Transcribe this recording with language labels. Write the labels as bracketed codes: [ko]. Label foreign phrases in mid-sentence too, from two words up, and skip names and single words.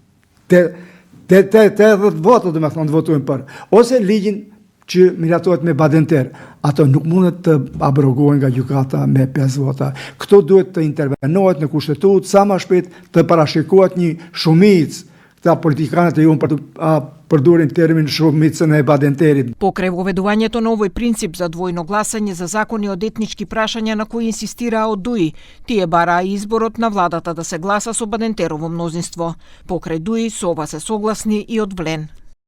[sq] 80 vota do me thënë të votojnë për, ose ligjin që miratohet me Badenter, ato nuk mundet të abrogohen nga gjykata me 5 vota. Këto duhet të intervenohet në kushtetutë sa më shpejt, të parashikohet një shumicë. Këta politikanët e jonë përdorin termin shumicën e Badenterit. [mk] Покрај воведувањето на овој принцип за двојно гласање за закони од етнички прашања на кои инсистираа од ДУИ, тие бараа изборот на владата да се гласа со Бадентерово мнозинство. Покрај ДУИ со ова се согласни и од Влен.